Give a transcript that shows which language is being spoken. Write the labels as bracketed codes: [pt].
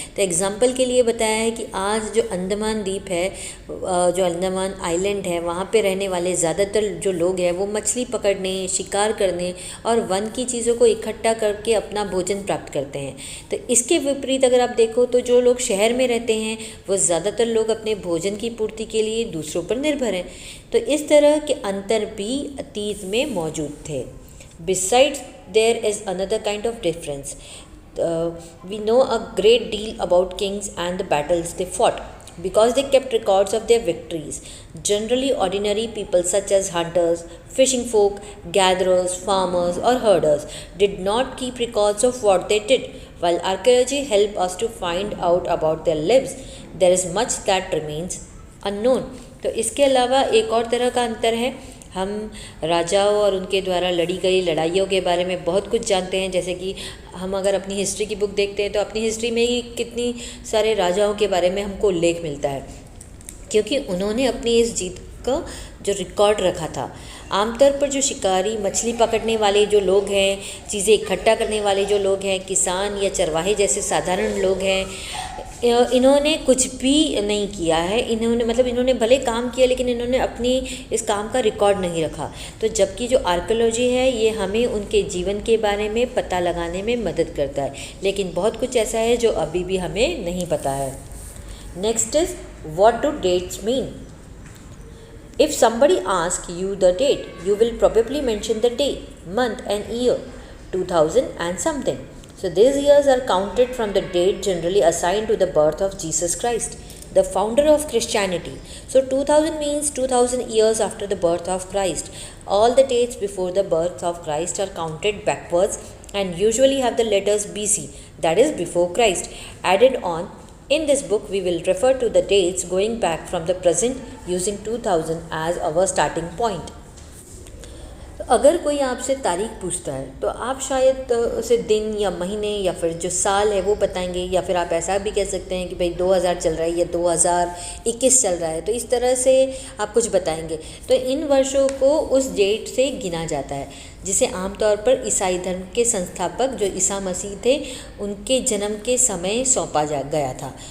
[hi] तो एग्जाम्पल के लिए बताया है कि आज जो अंडमान द्वीप है, जो अंडमान आइलैंड है, वहाँ पे रहने वाले ज़्यादातर जो लोग हैं वो मछली पकड़ने, शिकार करने और वन की चीज़ों को इकट्ठा करके अपना भोजन प्राप्त करते हैं। तो इसके विपरीत अगर आप देखो तो जो लोग शहर में रहते हैं वो ज़्यादातर लोग अपने भोजन की पूर्ति के लिए दूसरों पर निर्भर हैं। तो इस तरह के अंतर भी अतीत में मौजूद थे। [en] Besides, there is another kind of difference. We know a great deal about kings and the battles they fought because they kept records of their victories. Generally, ordinary people such as hunters, fishing folk, gatherers, farmers, or herders did not keep records of what they did. While archaeology helped us to find out about their lives, there is much that remains unknown. [hi] तो इसके अलावा एक और तरह का अंतर है, हम राजाओं और उनके द्वारा लड़ी गई लड़ाइयों के बारे में बहुत कुछ जानते हैं। जैसे कि हम अगर अपनी हिस्ट्री की बुक देखते हैं तो अपनी हिस्ट्री में ही कितनी सारे राजाओं के बारे में हमको उल्लेख मिलता है, क्योंकि उन्होंने अपनी इस जीत का जो रिकॉर्ड रखा था। आमतौर पर जो शिकारी, मछली पकड़ने वाले जो लोग हैं, चीज़ें इकट्ठा करने वाले जो लोग हैं, किसान या चरवाहे जैसे साधारण लोग हैं, इन्होंने कुछ भी नहीं किया है। इन्होंने भले काम किया लेकिन इन्होंने अपनी इस काम का रिकॉर्ड नहीं रखा। तो जबकि जो आर्कियोलॉजी है ये हमें उनके जीवन के बारे में पता लगाने में मदद करता है, लेकिन बहुत कुछ ऐसा है जो अभी भी हमें नहीं पता है। [en] Next is what do dates mean. If somebody asks you the date, you will probably mention the day, month and year, 2000 and something. So these years are counted from the date generally assigned to the birth of Jesus Christ, the founder of Christianity. So 2000 means 2000 years after the birth of Christ. All the dates before the birth of Christ are counted backwards and usually have the letters BC, that is before Christ, added on In this book, we will refer to the dates going back from the present using 2000 as our starting point. [hi] तो अगर कोई आपसे तारीख पूछता है तो आप शायद उसे दिन या महीने या फिर जो साल है वो बताएंगे, या फिर आप ऐसा भी कह सकते हैं कि भाई 2000 चल रहा है या 2021 चल रहा है, तो इस तरह से आप कुछ बताएंगे। तो इन वर्षों को उस डेट से गिना जाता है, जिसे आमतौर पर ईसाई धर्म के संस्थापक जो ईसा मसीह थे उनके जन्म के समय सौंपा जा गया था।